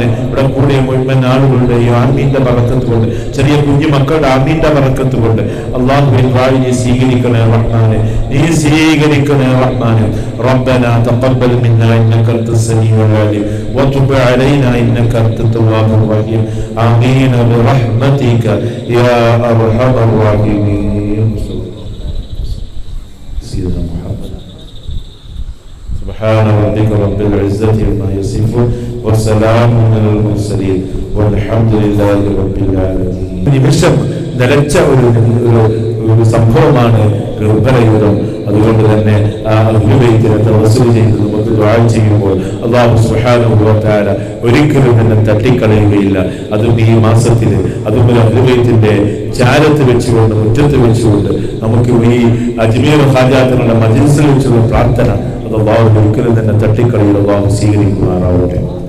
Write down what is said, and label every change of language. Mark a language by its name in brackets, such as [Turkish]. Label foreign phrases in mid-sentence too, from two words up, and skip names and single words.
[Malayalam] ഇവിടെ കൂടിയ മുഴുവൻ ആളുകളുടെയും ആമീന്റെ ബറക്കത്ത് കൊണ്ട്, ചെറിയ കുഞ്ഞു മക്കളുടെ ആമീന്റെ ബറക്കത്ത് കൊണ്ട് അല്ലാഹുവിൻ ദുആ നീ സ്വീകരിക്കണേ റഹ്മാനെ, നീ സ്വീകരിക്കണേ റഹ്മാനെ. [Arabic] ربنا تقبل منا إنك أنت السميع العليم وتب علينا إنك أنت التواب الرحيم. آمين برحمتك يا أرحم الراحمين. سبحان ربك رب العزة عما يصفون وسلام على المرسلين والحمد لله رب العالمين. [Malayalam] നിമിഷം നിലച്ച ഒരു സംഭവമാണ് ഗർഭരയുധം. അതുകൊണ്ട് തന്നെ ആ അഹ്ലുബൈത്തിനെ തവസ്സുൽ ചെയ്ത് നമുക്ക് ദുആ ചെയ്യുമ്പോൾ [Arabic] الله سبحانه وتعالى [Malayalam] ഒരിക്കലും തന്നെ തട്ടിക്കളയുകയില്ല. അതും ഈ മാസത്തിൽ, അതും ഒരു അഹ്ലുബൈത്തിന്റെ ചാരത്ത് വെച്ചുകൊണ്ട്, മുറ്റത്ത് വെച്ചുകൊണ്ട് നമുക്ക് ഈ അജ്മീർ ഹാജാത്തുകളുടെ മജ്ലിസിൽ വെച്ചുള്ള പ്രാർത്ഥന അത് അല്ലാഹു ഒരിക്കലും തന്നെ തട്ടിക്കളയിൽ അല്ലാഹു സ്വീകരിക്കുമാറാവട്ടെ.